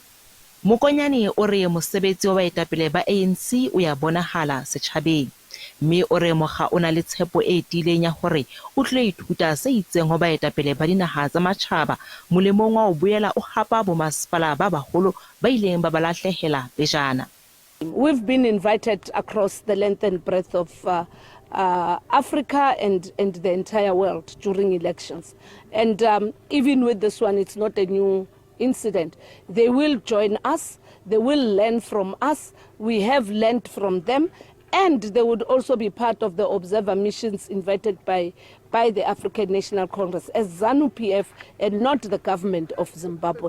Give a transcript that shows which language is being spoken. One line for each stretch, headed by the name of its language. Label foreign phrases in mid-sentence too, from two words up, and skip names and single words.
Southern Sotho: Mokonyane o re mosebetsi wa baetapele ba ANC o ya bonahala setjhabeng, mme o re moga o na le tshepo e tileng ya hore o tlo ithuta se itseng ho baetapele ba dinaha tsa matjhaba molemong wa o boela o hapa bomasipala ba baholo ba ileng ba balahlehela pejana.
English: We've been invited across the length and breadth of Africa and the entire world during elections. And even with this one, it's not a new incident. They will join us, they will learn from us, we have learned from them, and they would also be part of the observer missions invited by the African National Congress as ZANU-PF and not the government of Zimbabwe.